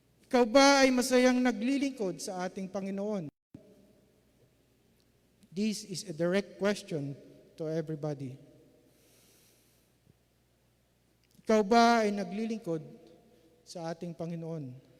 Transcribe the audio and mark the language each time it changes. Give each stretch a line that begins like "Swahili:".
Filipino: Ikaw ba ay masayang naglilingkod sa ating Panginoon?
English: This is a direct question to everybody.
Filipino: Ikaw ba ay naglilingkod sa ating Panginoon?